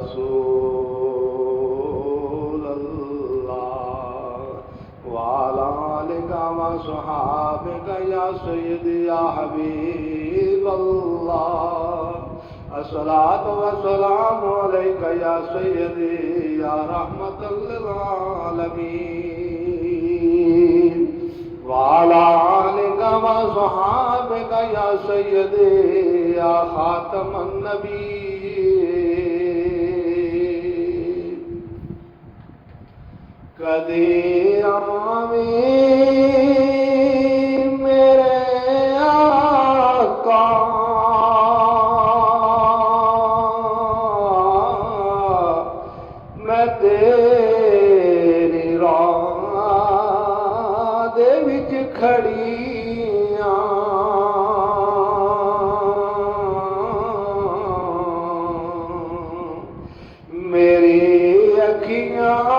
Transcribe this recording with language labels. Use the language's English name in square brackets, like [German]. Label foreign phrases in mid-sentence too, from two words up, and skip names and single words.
[Arabic] رسول الله وعلى آلك وصحابك يا سيدي يا حبيب الله الصلاة والسلام عليك يا سيدي يا رحمة للعالمين وعلى آلك وصحابك يا سيدي يا خاتم النبيين [Punjabi] कदी आमीन मेरे आका मैं तेरी राह दे विच खड़ी मेरी अखियां